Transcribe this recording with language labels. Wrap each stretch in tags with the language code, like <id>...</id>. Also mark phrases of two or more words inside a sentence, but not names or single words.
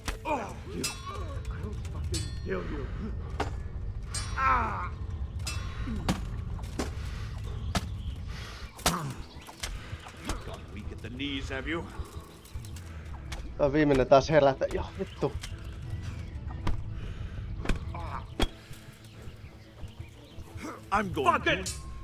<en>Got weak at the knees, have you?</en> <fi>tää on viimeinen taas herätä. Joo, vittu.</fi> <en>I'm going. Fuck it!</en>